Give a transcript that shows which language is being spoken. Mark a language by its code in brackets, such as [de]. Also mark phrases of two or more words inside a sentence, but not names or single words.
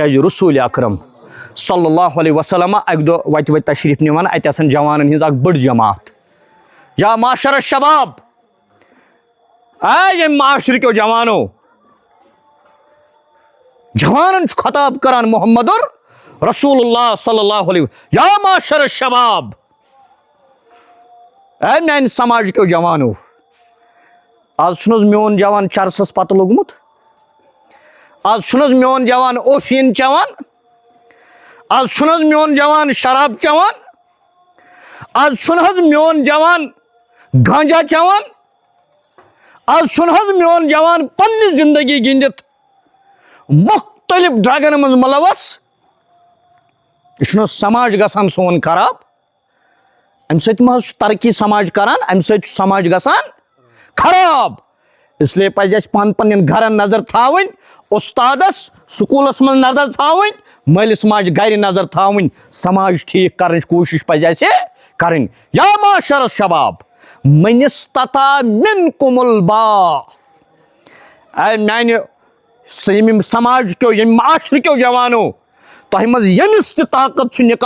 [ks] کیازِ رسول اکرم [ar] صلی اللہ علیہ وسلم [ks] اکہ دۄہ وتہِ تشریف نِوان اتہِ آسان جوانن ہٕنٛز اکھ بٔڑ جماعت [ar] یا معاشر الشباب [ks] اے یم معاشرٕ کیو جوانو جوانن چھُ خطاب کران [ar] محمد رسول اللہ صلی اللہ علیہ وسلم یا معاشر الشباب [ks] اے میانہِ سماج کیو جوانو آز چھُنہٕ حظ میون جوان چرسس پتہٕ لوٚگمُت آز چھُنہٕ حظ میون جوان اوفیٖن چٮ۪وان آز چھُنہٕ حظ میون جوان شراب چٮ۪وان آز چھُنہٕ حظ میون جوان گانجا چٮ۪وان آز چھُنہٕ حظ میون جوان پننہِ زندگی گِنٛدِتھ مختلف ڈرگن منٛز ملوث یہ چھُنہٕ حظ سماج گژھان سون خراب امہِ سۭتۍ ما حظ چھُ ترقی سماج کران امہِ سۭتۍ چھُ سماج گژھان خراب اس لیے پزِ اسہِ پننٮ۪ن گرن نظر تھاوٕنۍ استادس سکوٗلس منٛز نظر تھاوٕنۍ مٲلِس ماجہِ گرِ نظر تھاوٕنۍ سماج ٹھیٖک کرنٕچ کوٗشش پزِ اسہِ کرٕنۍ [ar] یا معاشر الشباب من استطاع منکم الباء [ks] اے میانہِ ییٚمہِ سماج کیو ییٚمہِ معاشرٕ کیو جوانو تۄہہِ منٛز ییٚمِس تہِ طاقت چھُ نکاح